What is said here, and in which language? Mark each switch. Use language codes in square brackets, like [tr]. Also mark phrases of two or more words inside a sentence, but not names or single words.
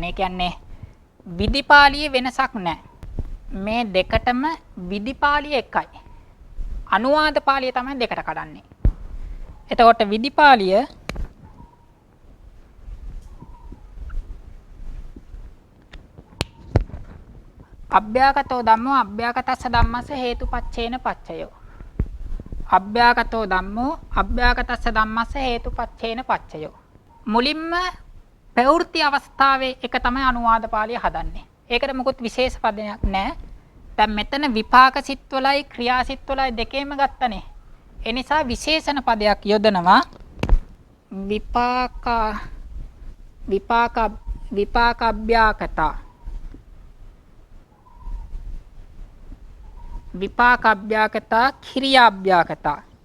[si] ඒ කියන්නේ විදිපාලියේ වෙනසක් නැහැ. මේ දෙකටම විදිපාලිය එකයි. අනුවාද පාළිය තමයි දෙකට කඩන්නේ. එතකොට විදිපාලිය [pi] අභ්‍යාගතෝ ධම්මෝ අභ්‍යාගතස්ස ධම්මස්ස හේතුපච්චේන පච්චයෝ. අභ්‍යාගතෝ ධම්මෝ අභ්‍යාගතස්ස ධම්මස්ස හේතුපච්චේන පච්චයෝ. [si] මුලින්ම ප්‍රවෘත්ති අවස්ථාවේ එක තමයි අනුවාද පාළිය හදන්නේ. ඒකට මොකුත් විශේෂ පදයක් නැහැ. දැන් මෙතන විපාක සිත්වලයි ක්‍රියා සිත්වලයි දෙකේම ගත්තනේ. ඒ නිසා විශේෂණ පදයක් යොදනවා. [pi] විපාකබ්භ්‍යාකතා විපාකබ්භ්‍යාකතා ක්‍රියාබ්භ්‍යාකතා.